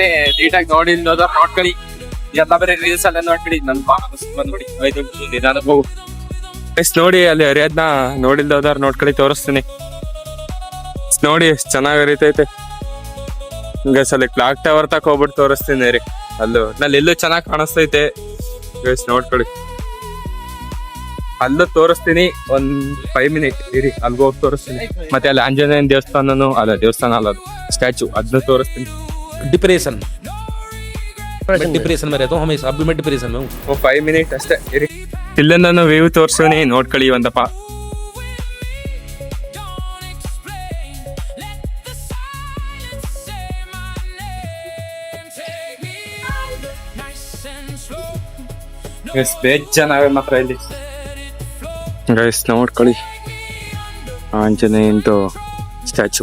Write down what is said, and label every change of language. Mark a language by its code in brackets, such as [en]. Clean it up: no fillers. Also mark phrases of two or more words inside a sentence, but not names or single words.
[kn] ನೀಟಾಗಿ ನೋಡಿ ನೋಡ್ಕೊಳ್ಳಿ ಎಲ್ಲ ಬರೀ ರೀಲ್ಸ್ ಅಲ್ಲ ನೋಡ್ಬಿಡಿ ನನ್ ಬಂದ್ಬಿಡಿ 5 ನಿಮಿಷ ನಿಧಾನ ಹೋಗು ಗೈಸ್ ನೋಡಿ ಅಲ್ಲಿ ಹರಿಯದ್ನ ನೋಡಿಲ್ದವ್ರು ನೋಡ್ಕೊಳ್ಳಿ ತೋರಿಸ್ತೀನಿ ನೋಡಿ ಎಷ್ಟು ಚೆನ್ನಾಗಿ ಹರಿತೈತೆ ಗೈಸ್ ಅಲ್ಲಿ ಕ್ಲಾಕ್ ಟವರ್ ತಕ ಹೋಗ್ಬಿಟ್ಟು ತೋರಿಸ್ತೀನಿ ರೀ ನಲ್ಲಿ ಎಲ್ಲೂ ಚೆನ್ನಾಗಿ ಕಾಣಿಸ್ತೈತೆ ಗೈಸ್ ನೋಡ್ಕೊಳ್ಳಿ ಅಲ್ಲೂ ತೋರಿಸ್ತೀನಿ ಒಂದ್ 5 ಮಿನಿಟ್ ಇರಿ ಅಲ್ಗ ಹೋಗಿ ತೋರಿಸ್ತೀನಿ ಮತ್ತೆ ಅಲ್ಲಿ ಆಂಜನೇಯನ ದೇವಸ್ಥಾನ ಅಲ್ಲ ಅದು ಸ್ಟ್ಯಾಚು ಅದನ್ನ ತೋರಿಸ್ತೀನಿ [hi] डिप्रेशन में रहता हूँ हमेशा अभी मैं डिप्रेशन में हूँ [kn] 5 ಮಿನಿಟ್ ಅಷ್ಟೇ ಇರಿ ಇಲ್ಲಿಂದ ವ್ಯೂ ತೋರಿಸ್ತೀನಿ ನೋಡ್ಕೊಳ್ಳಿ ಒಂದಪ್ಪ ಚೆನ್ನಾಗಿ ಮಾತ್ರ ಇಲ್ಲಿ ಗೈಸ್ ನೋಡ್ಕೊಳ್ಳಿ ಆಂಜನೇಯಂದು ಸ್ಟ್ಯಾಚು